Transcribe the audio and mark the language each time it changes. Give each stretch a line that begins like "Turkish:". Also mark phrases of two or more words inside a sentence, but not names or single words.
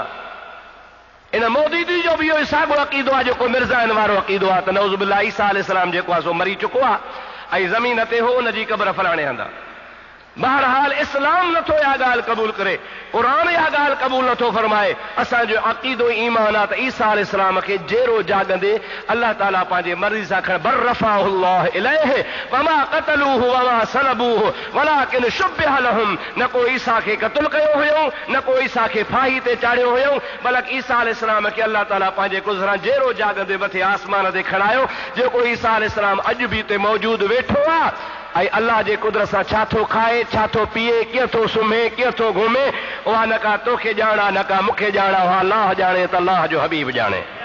Sindhi: इन मौदूदी जो बि इहो साॻियो अक़ीदो आहे जेको मिर्ज़ाइन वारो अक़ीदो आहे त
Arabic: نعوذ بالله
Sindhi: ईसा अलैहिस्सलाम जेको आहे सो मरी चुको आहे ऐं ज़मीन ते हो उन जी क़बर फलाणे हंधा. बहरहाल इस्लाम नथो इहा ॻाल्हि क़बूल करे, क़ुरान इहा ॻाल्हि क़बूल नथो फरमाए. असांजो अक़ीदो ईमान आहे त ईसा अलैहिस्सलाम खे जेरो जाॻंदे अलाह ताला पंहिंजे मर्ज़ी सां खण बर
Arabic: رفعه الله إليه وما قتلوه وما صلبوه ولكن شبه لهم.
Sindhi: न को ईसा खे क़त्ल कयो हुयो, न को ईसा खे फाही ते चाढ़ियो हुयो, बल्कि ईसा अलैहिस्सलाम खे अलाह ताला पंहिंजे गुज़रां जेरो जाॻंदे मथे आसमान ते खणायो. जेको ईसा अलैहिस्सलाम अॼु बि हिते मौजूदु वेठो आहे ऐं अल्लाह जे कुदरत सां छा थो खाए, छा थो पीए, कीअं थो सुम्हे, कीअं थो घुमे, उहा न का तोखे ॼाणा न का मूंखे ॼाणा, उहा अलाह ॼाणे त अलाह जो हबीब ॼाणे.